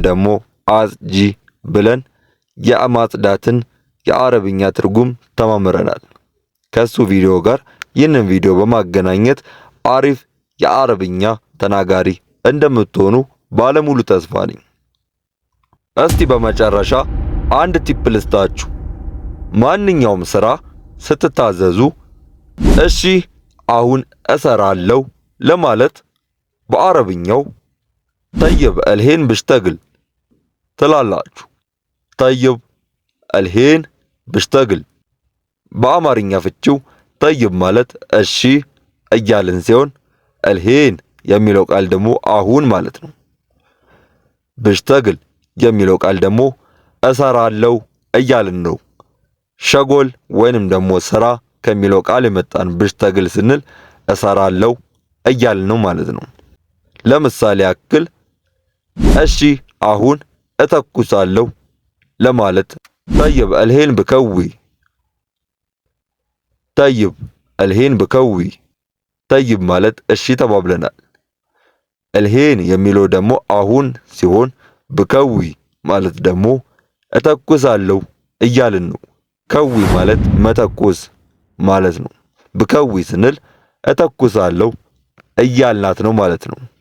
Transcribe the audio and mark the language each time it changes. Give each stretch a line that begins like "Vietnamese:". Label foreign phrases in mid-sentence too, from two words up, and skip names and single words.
Amharic: ደግሞ አጽጂ ብለን የማጽዳትን የአረብኛ ትርጉም ተማምረናል። ከሱ ቪዲዮ ጋር ይህንን ቪዲዮ በማገናኘት አሪፍ የአረብኛ ተናጋሪ እንደምትሆኑ ባለሙሉ ተስፋ ነኝ። እስቲ በመጨረሻ አንድ ቲፕ ልስጣችሁ። ማንኛውም ስራ ስትታዘዙ እሺ አሁን እሰራለሁ ለማለት በአረብኛው
Arabic: طيب الحين بشتغل
Amharic: ትላላችሁ።
Arabic: طيب الحين بشتغل
Amharic: በአማርኛ ፍቺው ጠይብ ማለት እሺ እያልን ሲሆን الحين የሚለው ቃል ደግሞ አሁን ማለት ነው። بشتغل የሚለው ቃል ደግሞ እሰራለሁ እያልን ነው። ሸጎል ወይንም ደግሞ ስራ ከሚለው ቃል የመጣን بشتغل ስንል እሰራለሁ እያልን ነው ማለት ነው። ለምሳሌ ያክል እሺ አሁን እተኩሳለሁ ለማለት
Arabic: طيب الحين بكوي طيب الحين بكوي
Amharic: طيب ማለት እሺ ተባብለናል። الحين የሚለው ደግሞ አሁን ሲሆን بكوي ማለት ደግሞ እተኩሳለሁ እያልን ነው። ከዊ ማለት መተኮስ ማለት ነው። بكوي ስንል እተኩሳለሁ እያልናት ነው ማለት ነው።